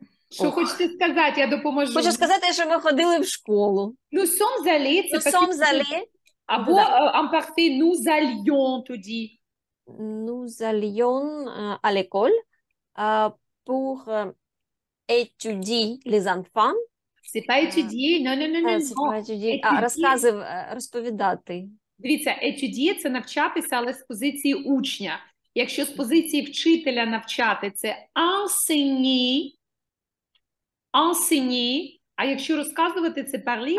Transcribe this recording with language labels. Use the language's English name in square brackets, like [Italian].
[Ukrainian] Що хочете сказати, я допоможу. Хочу сказати, що ми ходили в школу. [French] Nous sommes allés, це Nous sommes allés, [Ukrainian] або imparfait, nous allions, тоді. [French] nous allions à l'école pour étudier les enfants. C'est pas étudier, non, non, non, non. C'est pas étudier, [Ukrainian] розповідати. Дивіться, étudier – це навчатися, але з позиції учня. Якщо з позиції вчителя навчати, це enseigner, enseigner, а якщо розказувати, це parler.